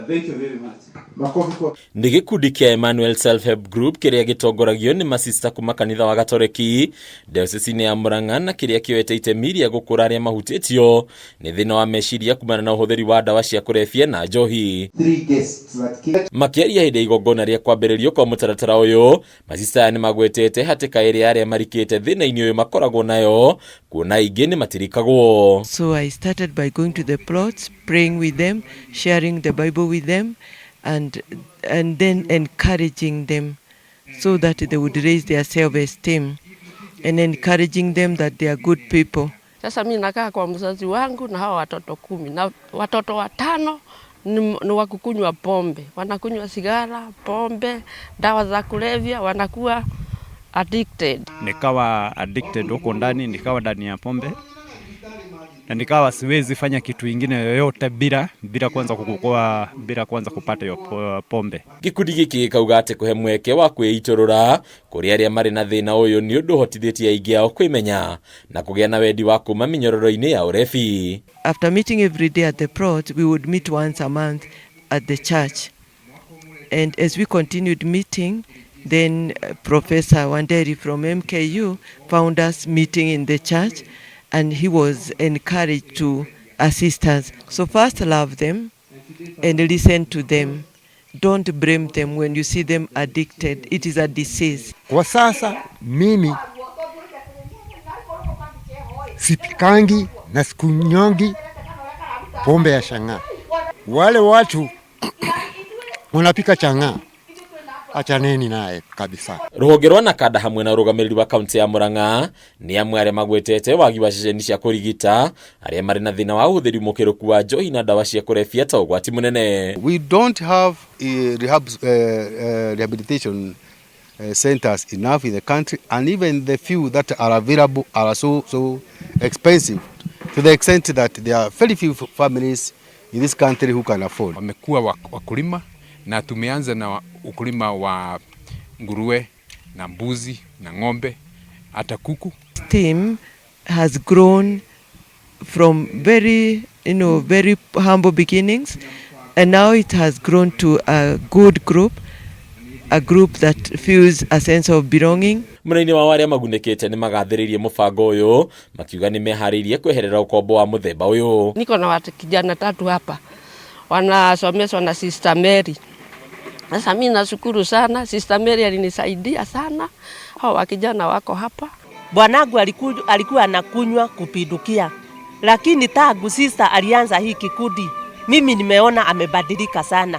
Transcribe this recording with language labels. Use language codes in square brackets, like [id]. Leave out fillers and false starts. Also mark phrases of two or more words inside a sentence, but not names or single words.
[en] Thank you very much. [ki] Nĩ gĩkundi kĩa Emmanuel Self Help Group kĩrĩa gĩtongoragio nĩ masista kuma kanitha wa Gatoreki DIOCESE ya Murang'a na kĩrĩa kĩoete itemi rĩa gũkũra arĩa mahutĩtio nĩ thĩna wa meciria kumana na ũhũthĩri wa ndawa cia kũrebia na njohi. Makĩaria hĩndĩ ya igongona rĩa kwambĩrĩrio kwa mũtaratara ũyũ, masista nĩ magwetete hatĩka ĩrĩa arĩa marikĩte thĩna-inĩ ũyũ makoragwo nayo, kuona aingĩ nĩ matirikagwo. [en] So I started by going to the plots, praying with them, sharing the Bible with them, and then encouraging them so that they would raise their self-esteem and encouraging them that they are good people. [sw] Sasa mimi nakaa kwa mzazi wangu na hawa watoto 10 na watoto 5 ni wakukunywa pombe, wanakunywa sigara, pombe, dawa za kulevya, wanakuwa addicted. Nikawa addicted huko ndani, nikawa ndani ya pombe. Na nikawa siwezi fanya kitu ingine yoyote bila kwanza kukua, bila kwanza kupata hiyo pombe. [ki] Gikundi giki kauga atĩ kũhe mweke wa kwĩitorora kũrĩ arĩa marĩ na thĩna ũyũ nĩ ũndũ ũhotithĩtie aingĩ ao kwĩmenya na kũgĩa na wendi wa kuma mĩnyororo-inĩ ya ũrebi. [en] After meeting every day at the plot, we would meet once a month at the church. And as we continued meeting, then Professor Wanderi from MKU found us meeting in the church, and he was encouraged to assist us. So first love them and listen to them. Don't blame them when you see them addicted. It is a disease. [sw] Kwa sasa mimi sipikangi na sikunyongi pombe ya shang'aa. Wale watu wanapika chang'aa, achaneni naye kabisa. [ki] Rũhonge rwa Nakada hamwe na ũrũgamĩrĩri wa kaunti ya Murang'a nĩ amwe arĩa magwetete wagi wa ceceni cia kũrigita arĩa marĩ na thĩna wa ũhũthĩri mũkĩrũku wa njohi na ndawa cia kũrebia ta ũgwati mũnene. [en] We don't have rehabilitation centers enough in the country, and even the few that are available are so expensive to the extent that there are very few families in this country who can afford. [sw] Wamekuwa wakulima na tumeanza na ukulima wa nguruwe na mbuzi na ng'ombe hata kuku. [en] Team has grown from very humble beginnings, and now it has grown to a good group, a group that feels a sense of belonging. [ki] Mũnene wa arĩa magunĩkĩte nĩ magathĩrĩirie mũbango ũyũ makiuga nĩ meharĩirie kweherera ũkombo wa mũthemba ũyũ. [sw] Niko na watu kijana 3 hapa wanasomeshwa na Sister Mary. Sasa mimi nashukuru sana, Sister Mary alinisaidia sana. Hao wakijana wako hapa. Bwanangu alikuwa anakunywa kupindukia, lakini tangu sister alianza hii kikundi, mimi nimeona amebadilika sana.